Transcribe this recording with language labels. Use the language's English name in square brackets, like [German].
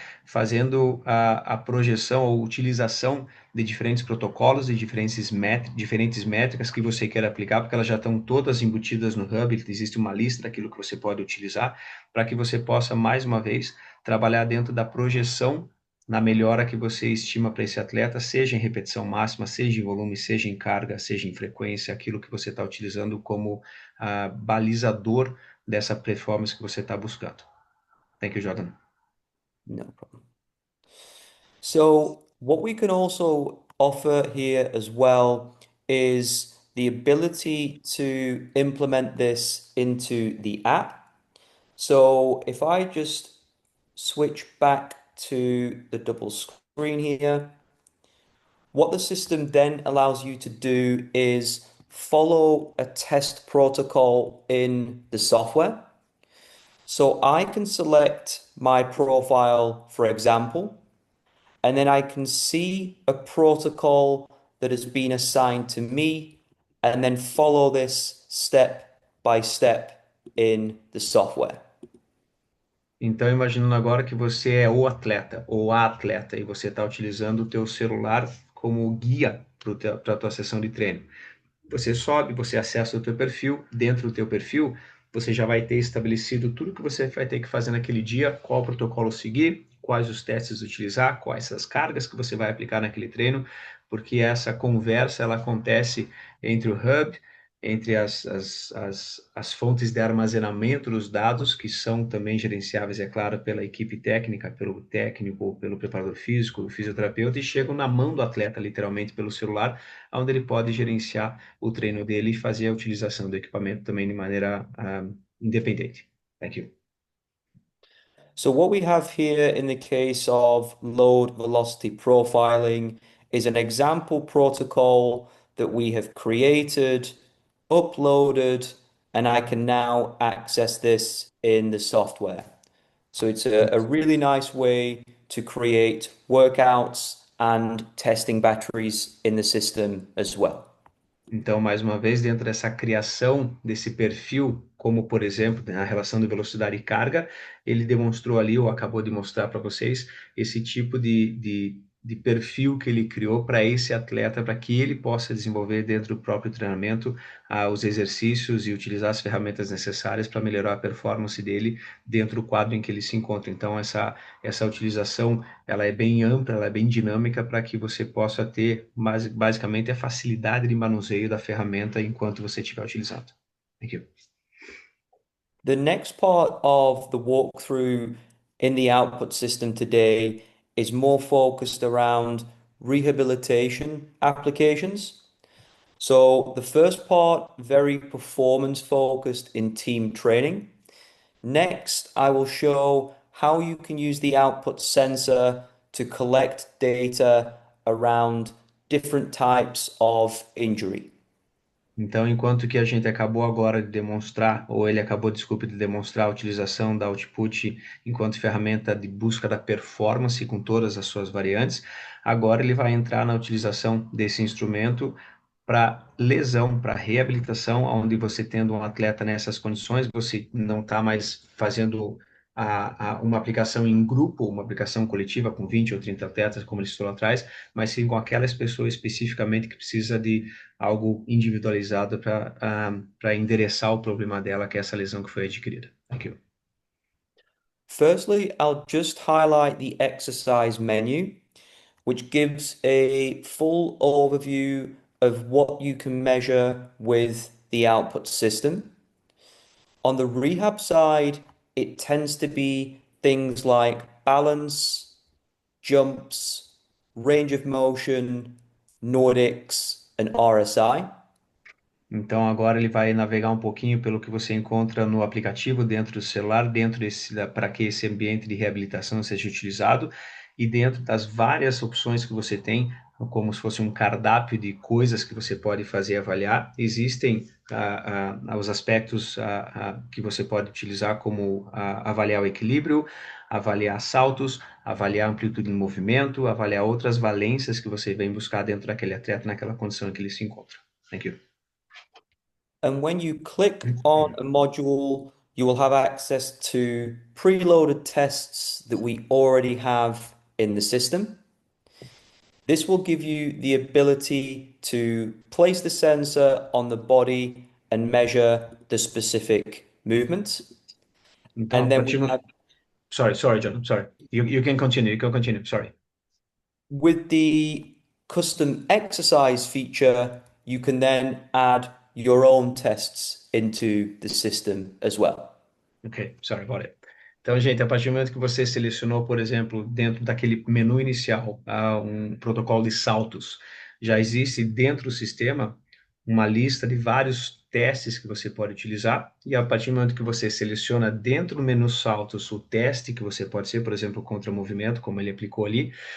[Portuguese] fazendo a projeção ou utilização de diferentes protocolos e diferentes métricas que você quer aplicar, porque elas já estão todas embutidas no Hub, existe uma lista daquilo que você pode utilizar, para que você possa, mais uma vez, trabalhar dentro da projeção na melhora que você estima para esse atleta, seja em repetição máxima, seja em volume, seja em carga, seja em frequência, aquilo que você está utilizando como balizador dessa performance que você está buscando. [English] Thank you, Jordan. No problem. So, what we can also offer here as well is the ability to implement this into the app. So, if I just switch back to the double screen here, what the system then allows you to do is follow a test protocol in the software. So I can select my profile, for example, and then I can see a protocol that has been assigned to me and then follow this step by step in the software. [Portuguese] Então, imaginando agora que você é o atleta ou a atleta e você está utilizando o teu celular como guia para a tua sessão de treino. Você sobe, você acessa o teu perfil, dentro do teu perfil, você já vai ter estabelecido tudo que você vai ter que fazer naquele dia, qual protocolo seguir, quais os testes utilizar, quais as cargas que você vai aplicar naquele treino, porque essa conversa ela acontece entre o Hub entre as fontes de armazenamento dos dados, que são também gerenciáveis, é claro, pela equipe técnica, pelo técnico, pelo preparador físico, o fisioterapeuta, e chegam na mão do atleta, literalmente, pelo celular, onde ele pode gerenciar o treino dele e fazer a utilização do equipamento também de maneira independente. [English] Thank you. So what we have here in the case of load velocity profiling is an example protocol that we have created, uploaded, and I can now access this in the software. So it's a really nice way to create workouts and testing batteries in the system as well. [Portuguese] Então, mais uma vez, dentro dessa criação desse perfil, como por exemplo, na relação de velocidade e carga, ele demonstrou ali, ou acabou de mostrar para vocês, esse tipo de perfil que ele criou para esse atleta, para que ele possa desenvolver dentro do próprio treinamento os exercícios e utilizar as ferramentas necessárias para melhorar a performance dele dentro do quadro em que ele se encontra. Então, essa utilização ela é bem ampla, ela é bem dinâmica para que você possa ter basicamente a facilidade de manuseio da ferramenta enquanto você estiver utilizando. [English] Thank you. The next part of the walkthrough in the output system today is more focused around rehabilitation applications. So the first part, very performance focused in team training. Next, I will show how you can use the output sensor to collect data around different types of injury. [Portuguese] Então, enquanto que a gente acabou agora de demonstrar, ou ele acabou, desculpe, de demonstrar a utilização da Output enquanto ferramenta de busca da performance com todas as suas variantes, agora ele vai entrar na utilização desse instrumento para lesão, para reabilitação, onde você tendo um atleta nessas condições, você não está mais fazendo uma aplicação em grupo, uma aplicação coletiva com 20 ou 30 atletas, como ele citou lá atrás, mas sim com aquelas pessoas especificamente que precisa de algo individualizado para endereçar o problema dela, que é essa lesão que foi adquirida. [English] Thank you. Firstly, I'll just highlight the exercise menu, which gives a full overview of what you can measure with the output system. On the rehab side, it tends to be things like balance, jumps, range of motion, Nordics, and RSI. [Portuguese] Então agora ele vai navegar um pouquinho pelo que você encontra no aplicativo dentro do celular, para que esse ambiente de reabilitação seja utilizado e dentro das várias opções que você tem, como se fosse um cardápio de coisas que você pode fazer avaliar. Existem os aspectos que você pode utilizar como avaliar o equilíbrio, avaliar saltos, avaliar amplitude de movimento, avaliar outras valências que você vem buscar dentro daquele atleta naquela condição em que ele se encontra. [English] Thank you. And when you click on a module, you will have access to preloaded tests that we already have in the system. This will give you the ability to place the sensor on the body and measure the specific movements. [Portuguese] Então, [English] And then we have, sorry, John. Sorry. You can continue. You can continue. Sorry. with the custom exercise feature, you can then add your own tests into the system as well. Ok, sorry about it. [Portuguese] Então, gente, a partir do momento que você selecionou, por exemplo, dentro daquele menu inicial, um protocolo de saltos, já existe dentro do sistema uma lista de vários testes que você pode utilizar, e a partir do momento que você seleciona dentro do menu saltos o teste que você pode ser, por exemplo, contra movimento, como ele aplicou ali,